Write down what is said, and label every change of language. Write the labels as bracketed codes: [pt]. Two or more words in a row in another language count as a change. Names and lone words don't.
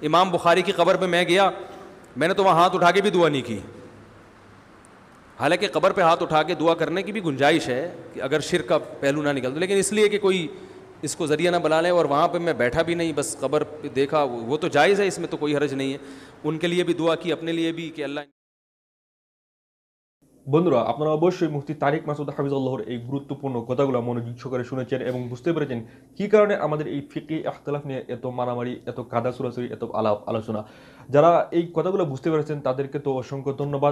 [ur] امام بخاری کی قبر پہ میں گیا, میں نے تو وہاں ہاتھ اٹھا کے بھی دعا نہیں کی. حالانکہ قبر پہ ہاتھ اٹھا کے دعا کرنے کی بھی گنجائش ہے کہ اگر شرک کا پہلو نہ نکل, لیکن اس لیے کہ کوئی اس کو ذریعہ نہ بنا لیں. اور وہاں پہ میں بیٹھا بھی نہیں, بس قبر پہ دیکھا, وہ تو جائز ہے, اس میں تو کوئی حرج نہیں ہے. ان کے لیے بھی دعا کی, اپنے لیے بھی, کہ اللہ. [bn] বন্ধুরা আপনারা অবশ্যই মুফতি তারিক মাসুদ হাফিজুল্লাহর এই গুরুত্বপূর্ণ কথাগুলো মনোযোগ সহকারে শুনেছেন এবং বুঝতে পেরেছেন কি কারণে আমাদের এই ফিকহি ইখতিলাফ নিয়ে এত মারামারি, এত কাদা ছুড়াছুড়ি, এত আলোচনা. যারা এই কথাগুলো বুঝতে পেরেছেন তাদেরকে তো অসংখ্য ধন্যবাদ.